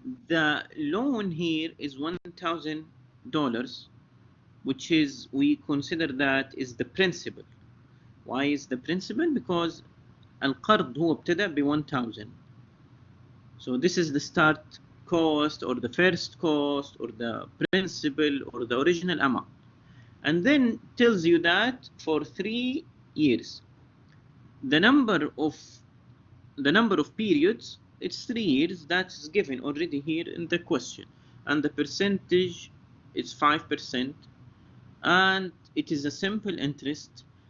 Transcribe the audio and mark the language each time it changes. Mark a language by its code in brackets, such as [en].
[en] The loan here is $1,000, which is, we consider that is the principal. Why is the principal? Because [ar] القرض هو ابتدأ ب 1,000. [en] So this is the start cost or the first cost or the principal or the original amount. And then tells you that for 3 years, the number of periods, it's 3 years, that's given already here in the question, and the percentage is 5%, and it is a simple interest.